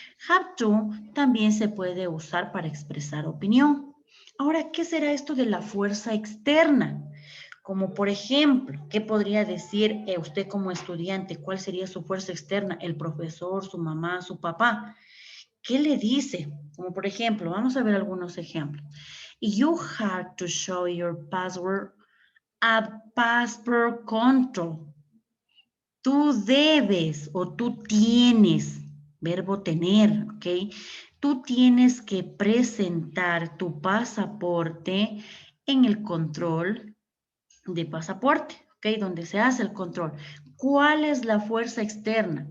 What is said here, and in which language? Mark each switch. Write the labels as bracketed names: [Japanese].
[Spanish] Have to también se puede usar para expresar opinión. Ahora, ¿qué será esto de la fuerza externa? Como por ejemplo, ¿qué podría decir usted como estudiante? ¿Cuál sería su fuerza externa? El profesor, su mamá, su papá. ¿Qué le dice? Como por ejemplo, vamos a ver algunos ejemplos. [English] You have to show your password at passport control. [Spanish] Tú debes o tú tienes, verbo tener, ¿ok? Tú tienes que presentar tu pasaporte en el control de pasaporte, ¿ok? Donde se hace el control. ¿Cuál es la fuerza externa?